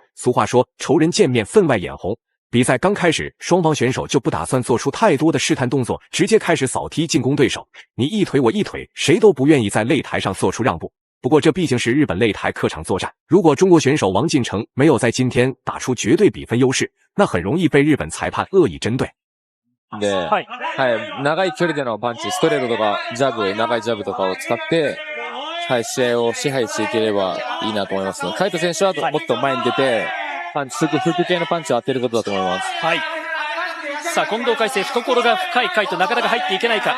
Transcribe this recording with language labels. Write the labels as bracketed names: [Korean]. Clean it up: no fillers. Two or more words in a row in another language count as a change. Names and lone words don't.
[Chinese] 俗话说，仇人见面分外眼红。比赛刚开始，双方选手就不打算做出太多的试探动作，直接开始扫踢进攻对手。你一腿我一腿，谁都不愿意在擂台上做出让步。不过这毕竟是日本擂台客场作战，如果中国选手王晋成没有在今天打出绝对比分优势，那很容易被日本裁判恶意针对。 [Japanese] はい。長い距離でのパンチ、ストレートとか、ジャブ、長いジャブとかを使って、はい、試合を支配していければいいなと思います。海斗選手はもっと前に出て、パンチ、フック系のパンチを当てることだと思います。はい。さあ、近藤海星、懐が深い海斗、なかなか入っていけないか。